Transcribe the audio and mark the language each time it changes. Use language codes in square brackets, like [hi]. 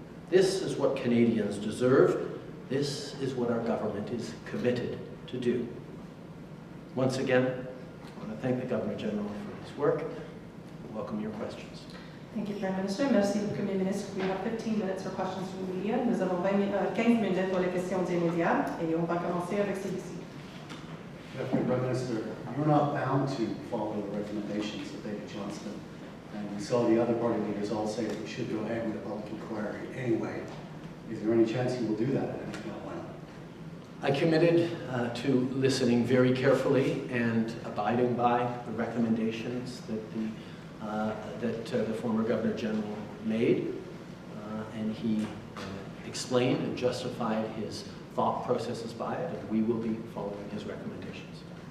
[en] This is what Canadians deserve. This is what our government is committed to do. Once again, I want to thank the Governor-General for his work. I welcome your questions. Thank you, Prime Minister. [fr] Merci, Premier Ministre. [en] We have 15 minutes for questions from the media. [fr] Nous avons 15 minutes pour les questions des médias et on va commencer avec celui-ci. [en] Prime Minister, you're not bound to follow the recommendations of David Johnston, and we saw the other party leaders all say that we should go ahead with a public inquiry anyway. Is there any chance you will do that? And if not, why not? I committed to listening very carefully and abiding by the recommendations that the former Governor-General made, and he explained and justified his thought processes by it, and we will be following his recommendations.